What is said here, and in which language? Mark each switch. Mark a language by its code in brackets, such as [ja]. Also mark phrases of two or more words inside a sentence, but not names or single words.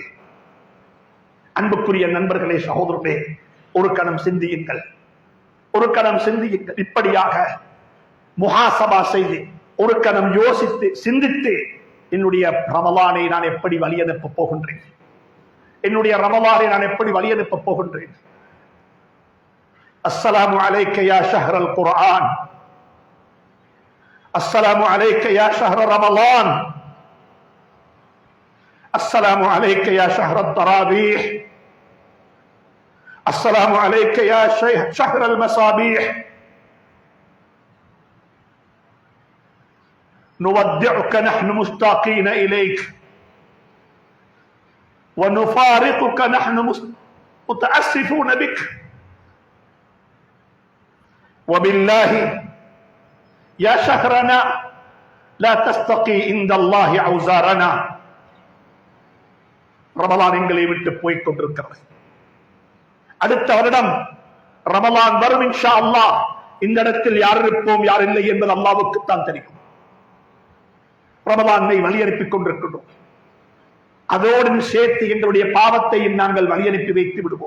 [ta] அன்புக்குரிய நண்பர்களே, சகோதரர்களே, ஒரு கணம் சிந்தியுங்கள், ஒரு கணம் சிந்தியுங்கள். இப்படியாக முஹாசபா செய்து ஒரு கணம் யோசித்து சிந்தித்து, என்னுடைய ரமலானை நான் எப்படி வழியனுப்ப போகின்றேன், என்னுடைய ரமலானை நான் எப்படி வழியனுப்ப போகின்றேன்? [ar] السلام عليك يا شهر القرآن، السلام عليك يا شهر رمضان، السلام عليك يا شهر التراويح، السلام عليك يا شهر المصابيح. نودعك نحن مشتاقين إليك، وَنُفَارِقُكَ نَحْنُ مُتَأَسِّفُونَ بِكَ وَبِاللَّهِ يَا شَهْرَنَا لَا تَسْتَقِي عِندَ اللَّهِ عَوْزَارَنَا. [ta] ரமலான் எங்களை விட்டு போய்க் கொண்டிருக்கிறது. அடுத்த வருடம் ரமலான் வரும் [ar] إن شاء الله. [ta] இந்த இடத்தில் யார் இருப்போம் யார் இல்லை என்பது அல்லாஹ்வுக்கு தான் தெரியும். ரமலானை வழியனுப்பிக் கொண்டிருக்கிறோம். அதோடு சேர்த்து எங்களுடைய பாவத்தையும் நாங்கள் வழியனுப்பி வைத்து விடுவோம்.